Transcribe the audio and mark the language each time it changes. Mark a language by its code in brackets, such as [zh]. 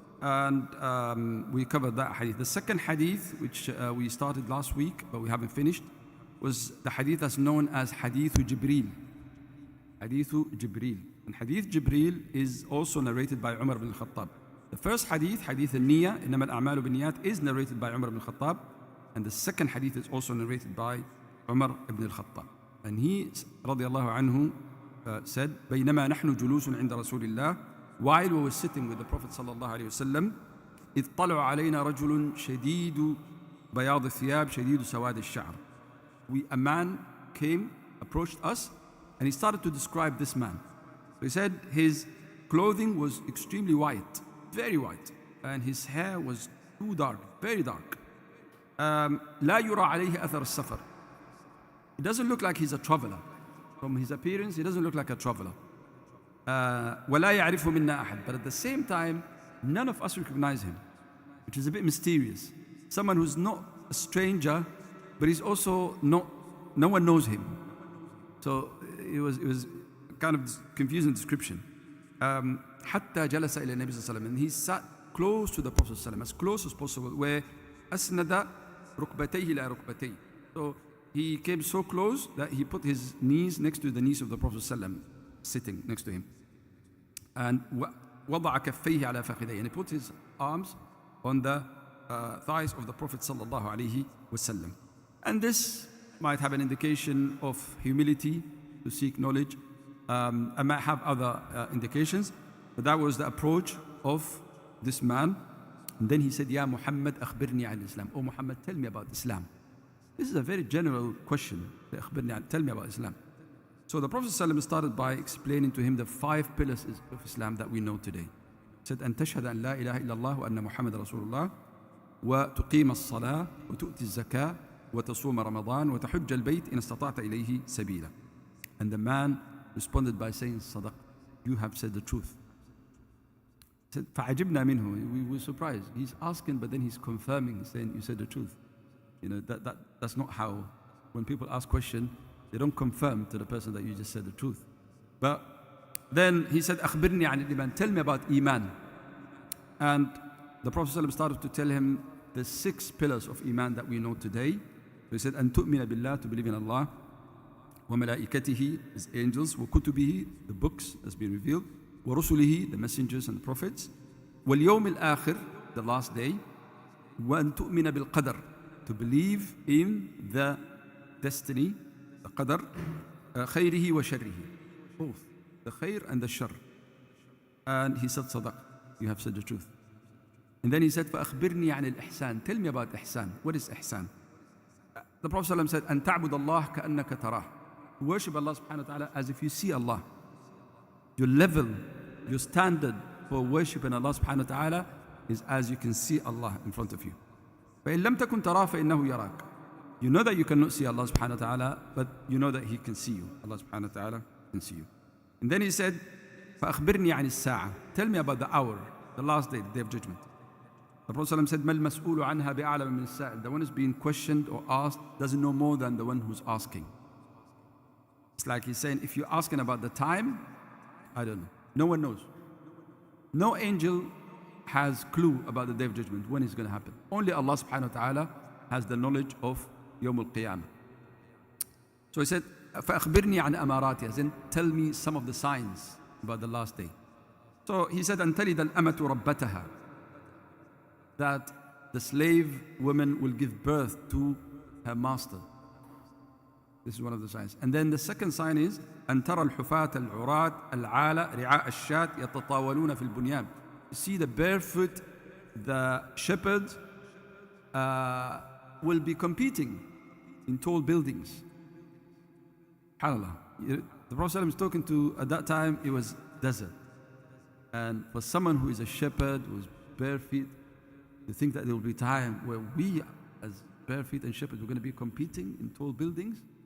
[en] And we covered that hadith. The second hadith, which we started last week, but we haven't finished, was the hadith that's known as Hadith Jibreel. Hadith Jibreel. And Hadith Jibreel is also narrated by Umar ibn al-Khattab. The first hadith, Hadith al-Niyyah, [ar] إنما الأعمال بالنيات, [en] is narrated by Umar ibn al-Khattab. And the second hadith is also narrated by Umar ibn al-Khattab. And he, radiallahu anhu, said, [ar] بينما نحن جلوس عند رسول الله, [en] while we were sitting with the Prophet sallallahu alayhi wasallam, [ar] إذ طلع علينا رجل شديد بياض الثياب شديد سواد الشعر. [en] A man came, approached us, and he started to describe this man. So he said his clothing was extremely white, very white, and his hair was too dark, very dark. [ar] لا يرى عليه أثر السفر. [en] It doesn't look like he's a traveler. From his appearance, he doesn't look like a traveler. [ar] ولا يعرفه منا أحد. [en] But at the same time, none of us recognize him, which is a bit mysterious. Someone who's not a stranger, but he's also not, no one knows him. So it was kind of confusing description. [ar] حتى جلس إلى النبي صلى الله عليه وسلم, [en] and he sat close to the Prophet [ar] صلى الله عليه وسلم, [en] as close as possible, where [ar] أسند ركبتيه إلى ركبتيه. [en] So he came so close that he put his knees next to the knees of the Prophet [ar] صلى الله عليه وسلم, [en] sitting next to him. And [ar] وضع كفيه على فخذيه, [en] and he put his arms on the thighs of the Prophet [ar] صلى الله عليه وسلم. [en] And this might have an indication of humility, to seek knowledge. I might have other indications, but that was the approach of this man. And then he said, [ar] Ya Muhammad, akhbirni an Islam. [en] Oh Muhammad, tell me about Islam. This is a very general question. Tell me about Islam. So the Prophet ﷺ started by explaining to him the 5 pillars of Islam that we know today. He said, [ar] أن تشهد أن لا إله إلا الله وأن محمد رسول الله وتقيم الصلاة وتؤتي الزكاة وتصوم رمضان وتحج البيت إن استطعت إليه سبيلا. [en] And the man responded by saying, Sadaq, you have said the truth. He said, [ar] فعجبنا منه. [en] We were surprised. He's asking, but then he's confirming, he's saying, you said the truth. That's not how, when people ask questions, they don't confirm to the person that you just said the truth. But then he said, [ar] أخبرني عن الإيمان. [en] Tell me about Iman. And the Prophet ﷺ started to tell him the 6 pillars of Iman that we know today. So he said, [ar] أن تؤمن بالله, [en] to believe in Allah, [ar] وملائكته, [en] his angels, [ar] وكتبه, [en] the books that's been revealed, [ar] ورسله, [en] the messengers and the prophets, [ar] واليوم الآخر, [en] the last day, [ar] وأن تؤمن بالقدر, [en] to believe in the destiny, the qadar, [ar] خيره وشره, [en] both the khair and the shar. And he said, Sadaq, you have said the truth. And then he said, [ar] فأخبرني عن الإحسان. [en] Tell me about ihsan. What is ihsan? The Prophet ﷺ said, [ar] أن تعبد الله كأنك تراه. [en] Worship Allah subhanahu wa ta'ala as if you see Allah. Your level, your standard for worshiping Allah subhanahu wa ta'ala is as you can see Allah in front of you. [ar] فإن لم تكن تراه فإنه يراك. [en] You know that you cannot see Allah subhanahu wa ta'ala, but you know that He can see you. Allah subhanahu wa ta'ala can see you. And then he said, [ar] فأخبرني عن الساعة. [en] Tell me about the hour, the last day, the day of judgment. The Prophet ﷺ said, [ar] ما المسؤول عنها بأعلم من السائل. [en] The one who's being questioned or asked doesn't know more than the one who's asking. It's like he's saying, if you're asking about the time, I don't know. No one knows. No angel has clue about the day of judgment, when it's going to happen. Only Allah subhanahu wa ta'ala has the knowledge of Yawm al-Qiyamah. So he said, [ar] فأخبرني عن أماراتها, [en] as in tell me some of the signs about the last day. So he said, [ar] أن تلد الأمة ربتها, [en] that the slave woman will give birth to her master. This is one of the signs. And then the second sign is [ar] أن ترى الحفاة العراة العالة رعاء الشاة يتطاولون في البنيان. [en] You see the barefoot, the shepherds will be competing in tall buildings. SubhanAllah. The Prophet was talking to, at that time, it was desert. And for someone who is a shepherd, who is bare feet, to think that there will be time where we, as bare feet and shepherds, we're going to be competing in tall buildings.